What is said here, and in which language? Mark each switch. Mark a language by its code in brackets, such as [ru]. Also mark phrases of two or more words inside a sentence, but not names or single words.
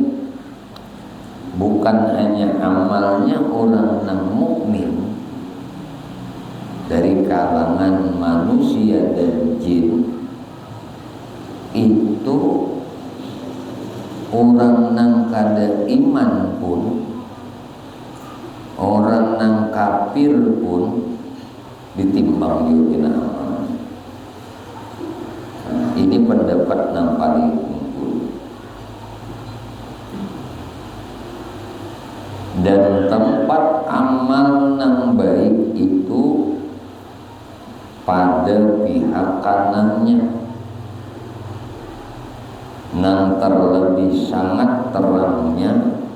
[bjn] Bukan hanya amalnya orang nang mukmin dari kalangan manusia dan jin, itu orang nang kada iman pun, orang nang kafir pun ditimbang juga amal. [id] Ini pendapat yang paling unggul. [bjn] dan tempat amal nang baik itu pada pihak kanannya, nang terlebih sangat terangnya.